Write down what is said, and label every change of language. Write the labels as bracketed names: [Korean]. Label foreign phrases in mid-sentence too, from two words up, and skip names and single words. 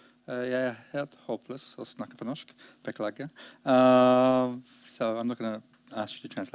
[Norwegian] Jeg er helt håpløs å snakke på norsk. Beklager. [English] So I'm not going to ask you to translate.